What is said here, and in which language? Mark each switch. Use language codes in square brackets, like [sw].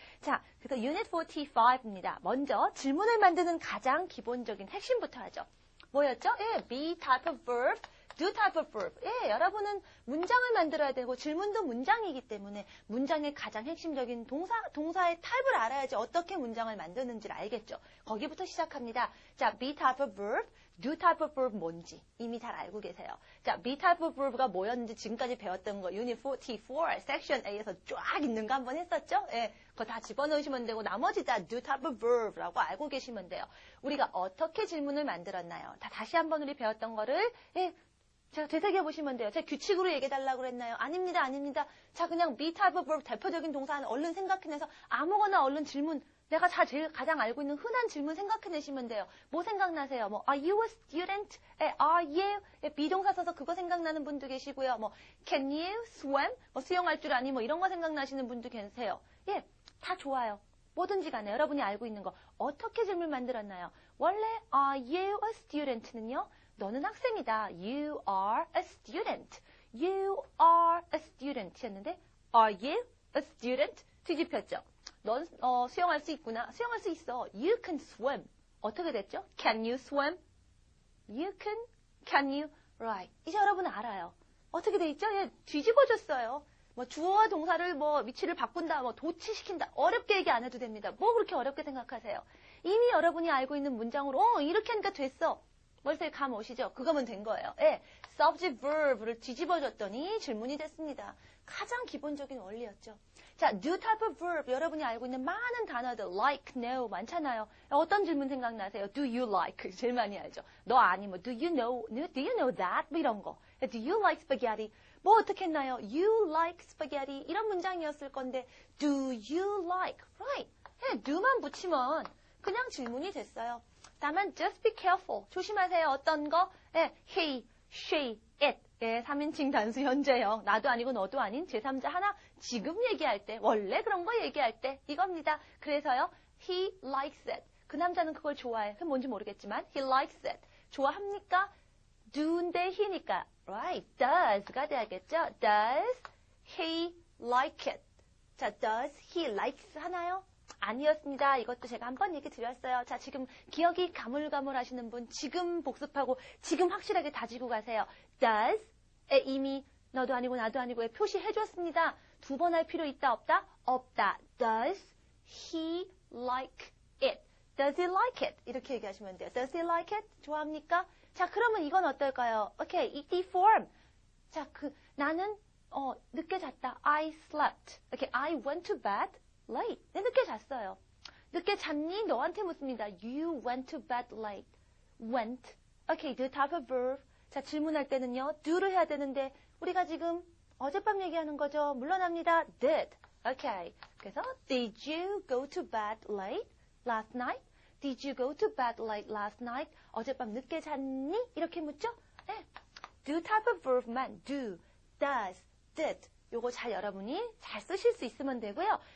[ko] 자, 그래서 유닛 45입니다. 먼저 질문을 만드는 가장 기본적인 핵심부터 하죠. 뭐였죠? [en] be type of verb, do type of verb. [ko] 여러분은 문장을 만들어야 되고 질문도 문장이기 때문에 문장의 가장 핵심적인 동사의 타입을 알아야지 어떻게 문장을 만드는지를 알겠죠. 거기부터 시작합니다. [en] 자, be type of verb, do type of verb [ko] 뭔지 이미 잘 알고 계세요. 자, [en] be type of verb [ko] 가 뭐였는지 지금까지 배웠던 거 유닛 44 섹션 A에서 쫙 있는 거 한번 했었죠? 그거 다 집어넣으시면 되고 나머지 다 [en] do type of verb [ko] 라고 알고 계시면 돼요. 우리가 어떻게 질문을 만들었나요? 다시 한번 우리 배웠던 거를 제가 되새겨보시면 돼요. 제가 규칙으로 얘기해달라고 그랬나요? 아닙니다, 아닙니다. 자, 그냥 [en] be type of verb [ko] 대표적인 동사 얼른 생각해내서 아무거나 얼른 질문 내가 제일 가장 알고 있는 흔한 질문 생각해내시면 돼요. 뭐 생각나세요? [en] Are you a student? Are you? [ko] 비동사 써서 그거 생각나는 분도 계시고요. [en] Can you swim? [ko] 수영할 줄 아니? 이런 거 생각나시는 분도 계세요. 다 좋아요. 뭐든지 간에 여러분이 알고 있는 거 어떻게 질문 만들었나요? 원래 [en] Are you a student는요? [ko] 너는 학생이다. [en] You are a student. You are a student였는데 Are you a student? [ko] 뒤집혔죠. 넌 수영할 수 있구나. 수영할 수 있어. [en] You can swim. [ko] 어떻게 됐죠? [en] Can you swim? You can you? Right. [ko] 이제 여러분 알아요. 어떻게 돼 있죠? 뒤집어졌어요. 주어와 동사를 위치를 바꾼다, 도치시킨다. 어렵게 얘기 안 해도 됩니다. 뭐 그렇게 어렵게 생각하세요? 이미 여러분이 알고 있는 문장으로 이렇게 하니까 됐어. 머릿속에 감 오시죠? 그거면 된 거예요. [en] subject verb [ko] 를 뒤집어줬더니 질문이 됐습니다. 가장 기본적인 원리였죠. 자, [en] do type of verb [ko] 여러분이 알고 있는 많은 단어들 like, no 많잖아요. 어떤 질문 생각나세요? [en] Do you like? [ko] 제일 많이 알죠. 너 아니 [en] do you know that? [ko] 이런 거. [en] Do you like spaghetti? [ko] 어떻게 했나요? [en] You like spaghetti [ko] 이런 문장이었을 건데 [en] do you like? Right. [ko] do만 붙이면 그냥 질문이 됐어요. 다만 [en] just be careful. [ko] 조심하세요. 어떤 거? he, she, it. 3인칭 단수 현재형. 나도 아니고 너도 아닌 제3자 하나 지금 얘기할 때 원래 그런 거 얘기할 때 이겁니다. 그래서요. [en] He likes it. [ko] 그 남자는 그걸 좋아해. 그건 뭔지 모르겠지만 [en] he likes it. [ko] 좋아합니까? do인데 he니까 right. does가 돼야겠죠. [en] Does he like it? [ko] 자, [en] does he likes [ko] 하나요? 아니었습니다. 이것도 제가 한번 얘기 드렸어요. 자, 지금 기억이 가물가물 하시는 분 지금 복습하고 지금 확실하게 다지고 가세요. does에 이미 너도 아니고 나도 아니고 표시해줬습니다. 두 번 할 필요 있다 없다? 없다. [en] Does he like it? Does he like it? [ko] 이렇게 얘기하시면 돼요. [en] Does he like it? [ko] 좋아합니까? 자, 그러면 이건 어떨까요? 오케이, ED form. 자, 나는 늦게 잤다. [en] I slept. [ko] 오케이, [en] I went to bed late. [ko] 네, 늦게 잤어요. 늦게 잤니? 너한테 묻습니다. [en] You went to bed late. [ko] Went. [en] 오케이, the type of verb. [ko] 자, 질문할 때는요, do를 해야 되는데 우리가 지금 어젯밤 얘기하는 거죠. 물러납니다. did. 오케이. 그래서 [en] did you go to bed late last night? Did you go to bed late last night? [ko] 어젯밤 늦게 잤니? 이렇게 묻죠? 네. [en] do type of verb만 do, does, did. [ko] 요거 잘 여러분이 잘 쓰실 수 있으면 되고요.